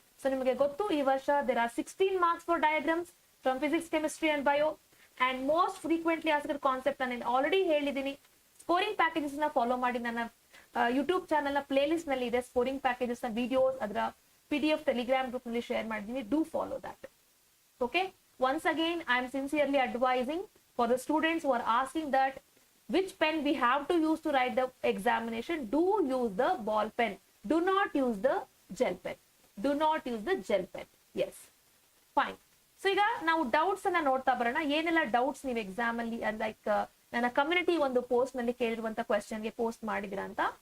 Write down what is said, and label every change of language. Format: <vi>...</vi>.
<kn>So ನಿಮಗೆ ಗೊತ್ತು, ಈ ವರ್ಷ</kn> <en>There are 16 marks for diagrams from physics, chemistry and bio.</en> <kn>And most frequently asked concept ನಾನು already ಹೇಳಿದ್ದೀನಿ. ಸ್ಕೋರಿಂಗ್ ಪ್ಯಾಕೇಜಸ್ ನ ಫಾಲೋ ಮಾಡಿ. ನನ್ನ ಯೂಟ್ಯೂಬ್ ಚಾನಲ್ ನ ಪ್ಲೇ ಲಿಸ್ಟ್ ನಲ್ಲಿ ಇದೆ ಸ್ಕೋರಿಂಗ್ ಪ್ಯಾಕೇಜಸ್ ನ ವಿಡಿಯೋಸ್, ಅದರ PDF ಟೆಲಿಗ್ರಾಮ್ ಗ್ರೂಪ್ ನಲ್ಲಿ ಶೇರ್ ಮಾಡಿದ್ದೀನಿ.</kn> <en>Do follow that. Okay, once again I am sincerely advising for the students who are asking that which pen we have to use to write the examination, do use the ball pen, do not use the gel pen, yes, fine.</en> <kn>So ಈಗ ನಾವು doubts ಅನ್ನ ನೋಡ್ತಾ ಬರೋಣ. ಏನೆಲ್ಲ doubts ನೀವು exam ಅಲ್ಲಿ like ನನ್ನ community ಒಂದು ಪೋಸ್ಟ್ ನಲ್ಲಿ ಕೇಳಿರುವಂತ ಕ್ವೆಶ್ಚನ್ ಗೆ ಪೋಸ್ಟ್ ಮಾಡಿದಿರಾ ಅಂತ.</kn>